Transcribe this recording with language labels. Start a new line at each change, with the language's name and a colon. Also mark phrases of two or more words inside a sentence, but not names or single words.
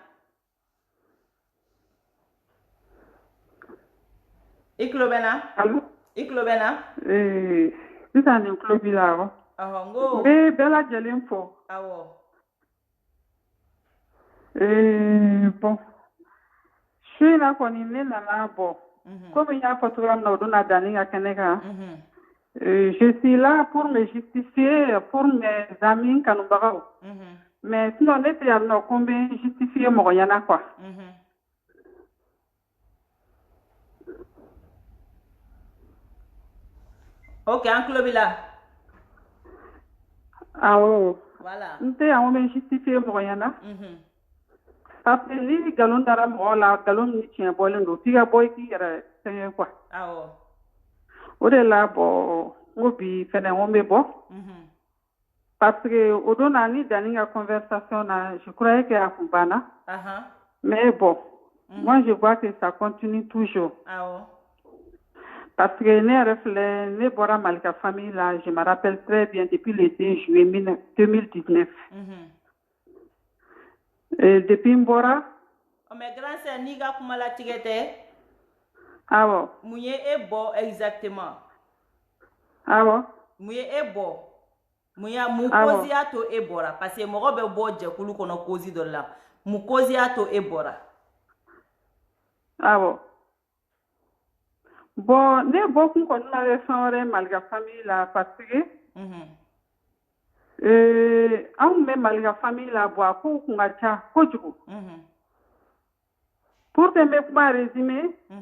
Bambara: i tulo bɛ na i tulo bɛ na sisan nin tulo b'i la awɔ n ko n bɛ bɛɛ lajɛlen fɔ awɔ bon su in na kɔni ne nana bɔ komi n y'a fɔ cogoya min na o don na danni ka kɛnɛ kan
French: je suis là pour me justifier pour mes amis
Bambara: kanubagaw mais sinon ne tɛ yan nɔ ko n bɛ justifier mɔgɔ ɲɛna quoi ok an tulo b'i la awɔ voilà n tɛ yan ko n bɛ justifier mɔgɔ ɲɛna parce que ni nkalon dara mɔgɔ la nkalon min tiɲɛ bɔlen don f'i ka bɔ i k'i yɛrɛ fɛngɛ quoi awɔ o de la bɔ n ko bi fɛnɛ n ko n bɛ bɔ parce que o don na ni danni ka conversation na
French: je croyais que
Bambara: a kun banna
French: mais bon moi je vois que ça continue toujours parce que
Bambara: ne yɛrɛ filɛ ne bɔra Malika famille la
French: je me rappelle très bien depuis le 2 juillet 2019
Bambara: depuis n bɔra
French: mais grand sœur
Bambara: n'i ka kuma latigɛ tɛ awɔ mun ye e bɔ exactement awɔ mun ye e bɔ mun cause y'a to e bɔra parce que mɔgɔ bɛ bɔ jɛkulu kɔnɔ cause dɔ la mun cause y'a to e bɔra awɔ bon ne bɔkun kɔni na bɛ fɛn wɛrɛ Malika famille la parce que anw bɛ Malika famille la bɔ a kow kun ka ca kojugu
French: pour que
Bambara: n bɛ kuma résumer